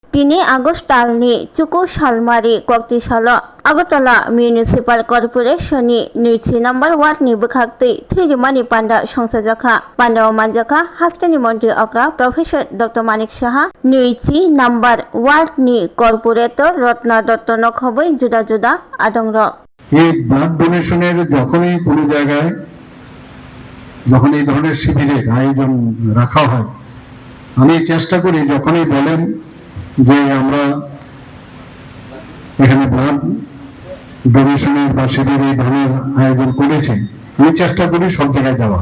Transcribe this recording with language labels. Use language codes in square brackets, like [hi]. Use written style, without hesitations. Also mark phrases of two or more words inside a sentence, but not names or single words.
[trp] 3 আগস্ট talni Cuku Salmari Koktisalo Agartala Municipal Corporation ni Nirchi number Ward ni Bukhakti Thirimani Panda Songsajaka Panda Manjaka Hastani Monti Okra Professor Dr. Manik Shaha Nirchi number Ward ni Corporator Rotna Dr. Nokhobai Juda Juda Adongro [bn] এই ব্লাড ডোনেশনের যখনই কোনো জায়গায় যখন এই ধরনের শিবিরের আয়োজন রাখা হয় আমি চেষ্টা করি যখনই বলেন যে আমরা এখানে ব্লাড ডোনেশনের বা শিবির এই ধরনের আয়োজন করেছি আমি চেষ্টা করি সব জায়গায় যাওয়া।